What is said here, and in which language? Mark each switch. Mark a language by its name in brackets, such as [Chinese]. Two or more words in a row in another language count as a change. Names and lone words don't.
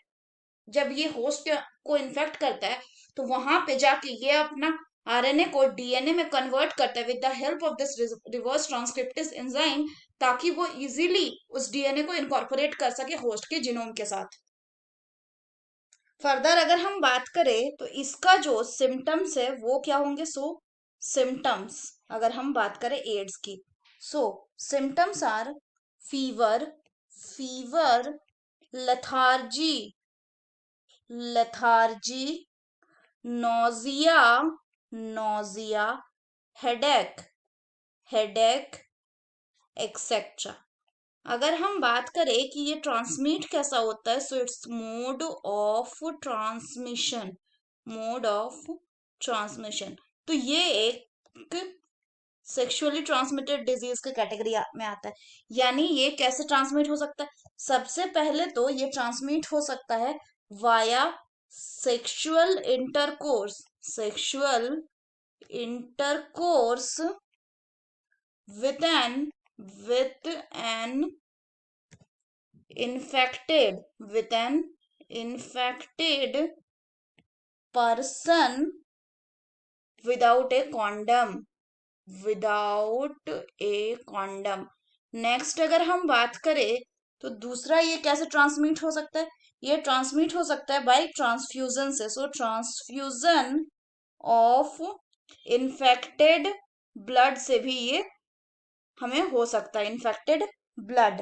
[Hindi] जब ये होस्ट को इन्फेक्ट करता है, तो वहां पे जाके ये अपना RNA को DNA में कन्वर्ट करता है [English] with the help of this reverse transcriptase enzyme, [Hindi] ताकि वो इजीली उस DNA को इनकॉर्पोरेट कर सके होस्ट के जीनोम के साथ। फर्दर अगर हम बात करें तो इसका जो सिम्टम्स है वो क्या होंगे? सिम्टम्स अगर हम बात करें एड्स की, [English] symptoms are fever fever lethargy lethargy nausea nausea headache headache etcetera. [Hindi] अगर हम बात करें कि ये ट्रांसमिट कैसा होता है, [English] so its mode of transmission. [Hindi] तो ये एक [English] sexually transmitted disease [Hindi] की कैटेगरी में आता है। यानी ये कैसे ट्रांसमिट हो सकता है? सबसे पहले तो ये ट्रांसमिट हो सकता है [English] via sexual intercourse with an with an infected person without a condom. [Hindi] नेक्स्ट अगर हम बात करें तो दूसरा ये कैसे ट्रांसमिट हो सकता है? ये ट्रांसमिट हो सकता है [English] by transfusion [Hindi] से। [English] transfusion of infected blood [Hindi] से भी ये हमें हो सकता है, [English] infected blood.